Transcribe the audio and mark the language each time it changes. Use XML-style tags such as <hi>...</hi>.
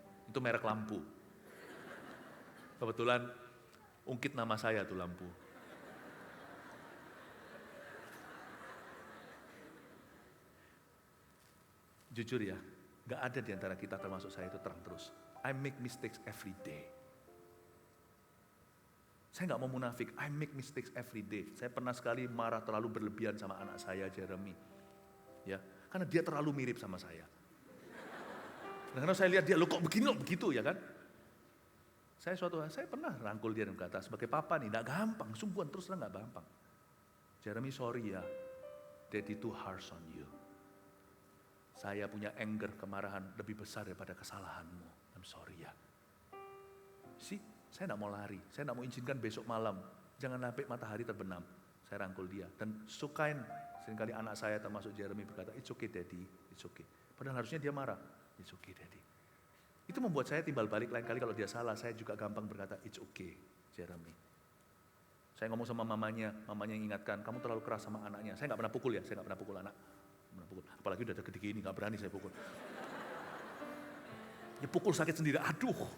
<id>Itu merek lampu. Kebetulan ungkit nama saya tuh lampu. Jujur ya, gak ada di antara kita termasuk saya itu terang terus.</id> <en>I make mistakes every day.</en> <id>Saya gak mau munafik,</id> <en>I make mistakes every day.</en> <id>Saya pernah sekali marah terlalu berlebihan sama anak saya, Jeremy. Ya, karena dia terlalu mirip sama saya. Karena saya lihat dia, lo kok begini, lo begitu ya kan. Saya pernah rangkul dia dan berkata, sebagai papa nih, gak gampang, sungguhan terus terang gak gampang.</id> <en>Jeremy sorry ya, daddy too harsh on you.</en> <id>Saya punya anger, kemarahan lebih besar daripada kesalahanmu.</id> <en>I'm sorry</en> <id>ya. Saya tidak mau lari, saya tidak mau izinkan besok malam. Jangan sampai matahari terbenam. Saya rangkul dia. Dan sukain, seringkali anak saya termasuk Jeremy berkata,</id> <en>it's okay daddy, it's okay.</en> <id>Padahal harusnya dia marah,</id> <en>it's okay daddy.</en> <id>Itu membuat saya timbal balik lain kali kalau dia salah, saya juga gampang berkata,</id> <en>it's okay Jeremy.</en> <id>Saya ngomong sama mamanya yang ingatkan, kamu terlalu keras sama anaknya. Saya nggak pernah pukul ya, saya nggak pernah pukul anak. Apalagi udah gede gini, nggak berani saya pukul. Ya pukul sakit sendiri, aduh.</id>